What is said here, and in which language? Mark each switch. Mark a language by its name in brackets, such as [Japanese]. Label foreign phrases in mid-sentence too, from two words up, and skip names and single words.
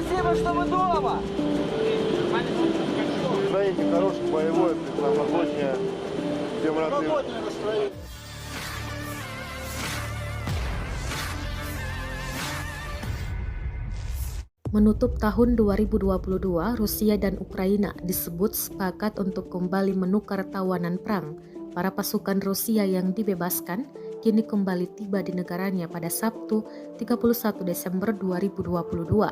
[Russian] чтобы дома. Настроение хорошее, боевое, новогоднее. Всем рады. Новогоднее настроение. [Indonesian] Menutup tahun 2022, Rusia dan Ukraina disebut sepakat untuk kembali menukar tawanan perang. Para pasukan Rusia yang dibebaskan kini kembali tiba di negaranya pada Sabtu 31 Desember 2022.